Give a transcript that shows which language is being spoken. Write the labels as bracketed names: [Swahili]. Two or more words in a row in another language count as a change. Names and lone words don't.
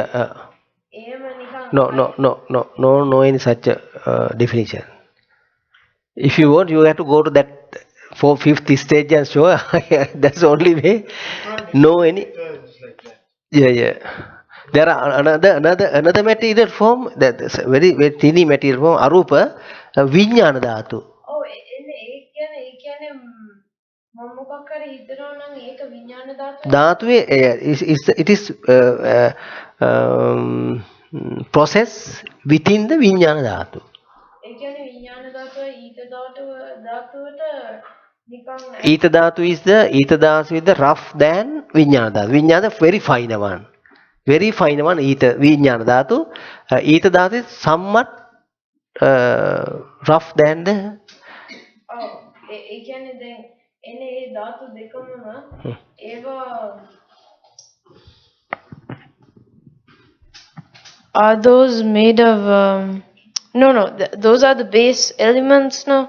[English] Yeah. No any such definition. If you want, you have to go to that fifth stage and show. That's the only way. No any. Yeah. There are another material form, that is a very tiny material form, [Pali] arupa, vinyana dhatu. [English] Dhatu it is process within the [Pali] vinyana dhatu. [English] Ether dhatu is the rough than [Pali] vinyana dhatu. [English] Vinyana very fine one. Very fine one, ether, [Pali] vinyana dhatu. [English] Ether dhatu is somewhat rough than the. Are those made of those are the base elements, no?